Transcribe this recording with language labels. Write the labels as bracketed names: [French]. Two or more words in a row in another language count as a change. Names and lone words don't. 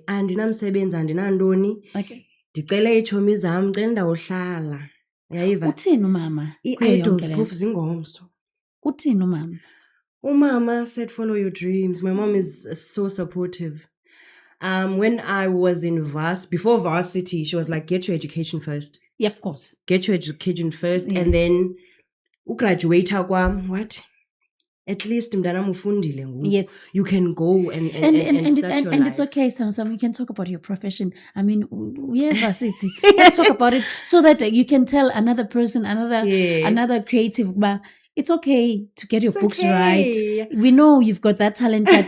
[Xhosa] Andinamsebenzi andinantoni. Okay. Ndicele iitshomi zam ndicela ndawuhlala. Uyayiva? Uthini umama? I-idols phofu zingomso. Uthini umama? [English] Umama said follow your dreams. My mom is so supportive. When I was in before varsity, she was like, get your education first. Yeah, of course. Get your education first, Yeah. and then [Xhosa] ugraduate kwam. What? [English] At least [Xhosa] mntanam ufundile ngoku. [English] Yes. You can go and start your and life. it's okay, Sam. We can talk about your profession. I mean, we have varsity. Let's talk about it so that you can tell another person, Yes. another creative. But it's okay to get your It's books okay. right. We know you've got that talent, but